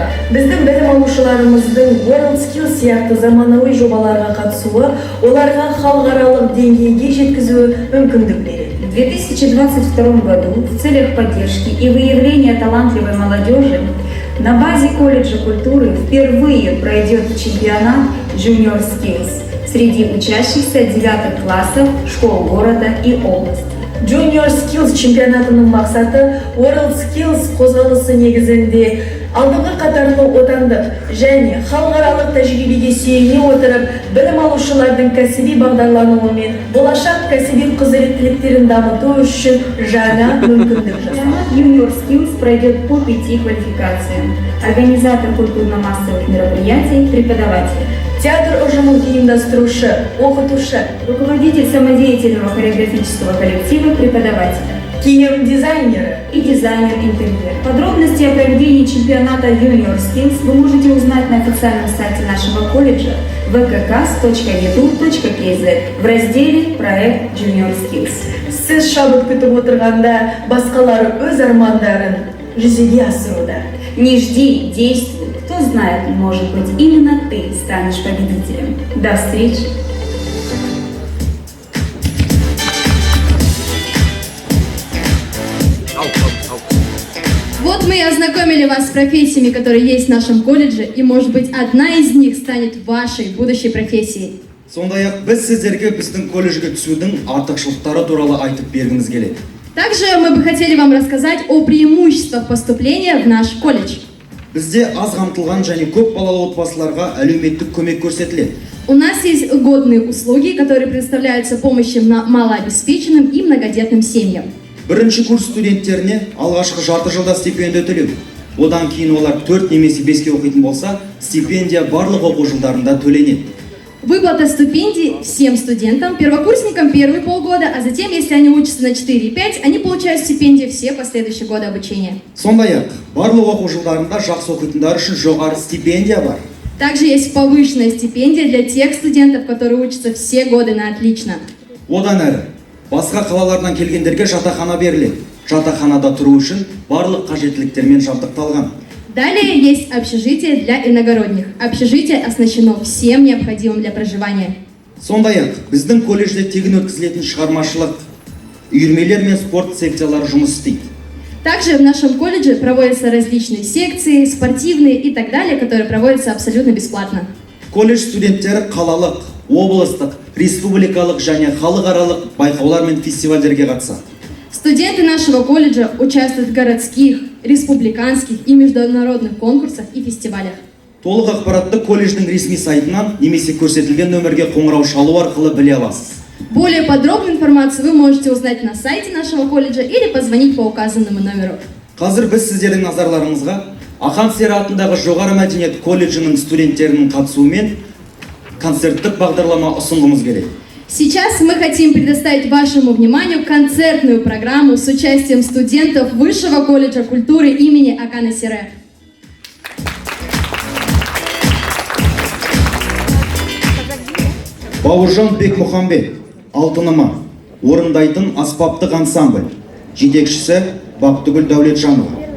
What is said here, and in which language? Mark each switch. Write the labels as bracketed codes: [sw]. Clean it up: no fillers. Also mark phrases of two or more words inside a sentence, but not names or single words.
[kk] Біздің білім алушыларымыздың World Skills сияқты заманауи жобаларға қатысуы, оларға халықаралық деңгейге жеткізуі мүмкіндік береді. [ru] В 2022 году в целях поддержки и выявления талантливой молодежи на базе колледжа культуры впервые пройдет чемпионат Junior Skills среди учащихся 9 классов школ города и области. [kk] Junior Skills чемпионатының мақсаты World Skills қозғалысы негізінде алдыңғы қатарлы отандық және халықаралық тәжірибеге сүйене отырып, білім алушылардың кәсіби бағдарлануы мен болашақ кәсіби құзыреттіліктерін дамыту үшін жаңа мүмкіндік жасайды. [ru] Чемпионат Junior Skills пройдет по 5 квалификациям. Организатор культурно-массовых мероприятий, преподаватель. [kk] Театр ұжымын ұйымдастырушы, оқытушы, [ru] Руководитель самодеятельного хореографического коллектива, преподавателя. [kk] киім дизайнеры. [ru] и дизайнер интерьер. Подробности о проведении чемпионата Junior Skills вы можете узнать на официальном сайте нашего колледжа vkkas.edu.kz в разделе «Проект Junior Skills». [kk] Сіз шабыт күтіп отырғанда басқалары өз армандарын жүзеге асыруда. [ru] Не жди, действуй. Кто знает, может быть, именно ты станешь победителем. До встречи! Вот мы и ознакомили вас с профессиями, которые есть в нашем колледже, и, может быть, одна из них станет вашей будущей профессией. [kk] Сондай-ақ біз сіздерге біздің колледжге түсудің артықшылықтары туралы айтып бергіміз келеді. [ru] Также мы бы хотели вам рассказать о преимуществах поступления в наш колледж. [kk] Бізде аз қамтылған және көп балалы отбасыларға әлеуметтік көмек көрсетіледі. [ru] У нас есть годные услуги, которые предоставляются помощью малообеспеченным и многодетным семьям. [kk] Бірінші курс студенттеріне алғашқы жарты жылда стипендия төлеу. Одан кейін олар 4 немесе 5-ке оқитын болса, стипендия барлық оқу жылдарында төленеді. [ru] Выплата стипендий всем студентам, первокурсникам первые полгода, а затем, если они учатся на 4 и 5, они получают стипендии все последующие годы обучения. [kk] Сондай-ақ, барлық оқу жылдарында жақсы оқитындар үшін жоғары стипендия бар. [ru] Также есть повышенная стипендия для тех студентов, которые учатся все годы на отлично. [kk] Одан әрі, басқа қалалардан келгендерге жатақхана беріледі. Жатақханада тұру үшін барлық қажеттіліктермен жабдықталған. [ru] Далее есть общежитие для иногородних. Общежитие оснащено всем необходимым для проживания. [kk] Сондай-ақ, біздің колледжде тегін өткізілетін шығармашылық, үйірмелер мен спорт секциялары жұмыс істейді. [ru] Также в нашем колледже проводятся различные секции, спортивные и так далее, которые проводятся абсолютно бесплатно. [kk] Колледж студенттері қалалық, облыстық, республикалық және халықаралық байқаулар мен фестивальдерге қатысады. [ru] Студенты нашего колледжа участвуют в городских, республиканских и международных конкурсах и фестивалях. [kk] Толық ақпаратты колледждің ресми сайтынан немесе көрсетілген нөмірге қоңырау шалу арқылы біле аласыз. [ru] Более подробную информацию вы можете узнать на сайте нашего колледжа или позвонить по указанному номеру. [kk] Қазір біз сіздердің назарларыңызға Ақан Сері атындағы жоғары мәдениет колледжінің студенттерінің қатысуымен концерттік бағдарлама ұсынғымыз келеді. [ru] Сейчас мы хотим предоставить вашему вниманию концертную программу с участием студентов Высшего колледжа культуры имени Акана Сере. [kk] Бауыржан Бекмұхамбет, алтыныма, орындайтын аспаптық ансамбль, жетекшісі Бақтыгүл Дәулетжанова.